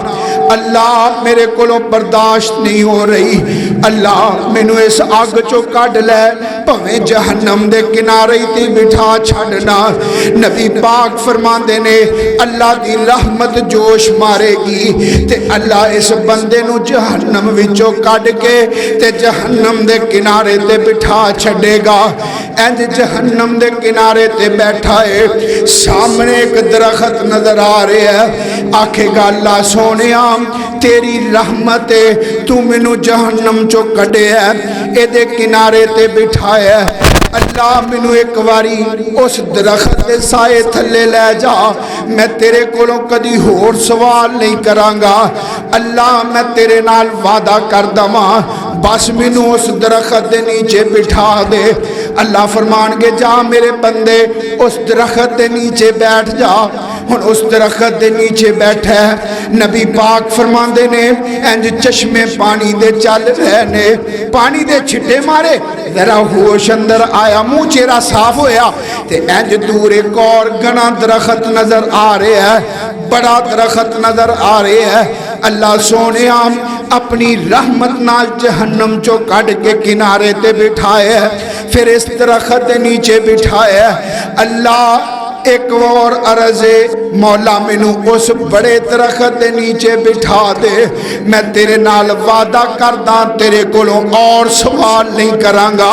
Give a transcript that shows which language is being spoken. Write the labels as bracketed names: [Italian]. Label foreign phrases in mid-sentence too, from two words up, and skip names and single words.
[Punjabi] اللہ میرے کولوں برداشت نہیں ہو رہی اللہ منو اس آگ چو کڈ لے پویں جہنم دے کنارے تے بٹھا چھڑنا نبی پاک فرماندے نے اللہ دی رحمت جوش مارے گی تے اللہ اس بندے نو جہنم وچوں کڈ کے تے جہنم دے کنارے تے بٹھا چھڑے گا اینج جہنم دے کنارے تے بیٹھا ہے سامنے ایک درخت نظر آ رہے ہے آکھے گا اللہ سونیا تیری رحمت تو منو جہنم چو کڈے ہے اے دے کنارے تے بٹھایا ہے اللہ مینوں ایک واری اس درخت دے سائے تھلے لے جا، میں تیرے کولوں کدی ہور سوال نہیں کرانگا، اللہ میں تیرے نال وعدہ کر دواں، بس مینوں اس درخت دے نیچے بٹھا دے۔ اللہ فرمان گے جا میرے بندے اس درخت دے نیچے بیٹھ جا۔ ہن اس درخت دے نیچے بیٹھا ہے، نبی پاک فرماندے نے انج چشمے پانی دے چل رہے نے، پانی دے چھٹے مارے، ذرا ہوش اندر آیا، منہ چہرہ صاف ہویا تے انج دور ایک اور گنا درخت نظر آ رہے ہے، بڑا درخت نظر آ رہے ہے۔ اللہ سونے اپنی رحمت نال جہنم چو کٹ کے کنارے تے بٹھائے، پھر اس درخت دے نیچے بٹھائے۔ اللہ ایک اور عرض ہے، مولا مینوں اس بڑے درخت دے نیچے بٹھا دے، میں تیرے نال وعدہ کردہ تیرے کولوں اور سوال نہیں کرانگا۔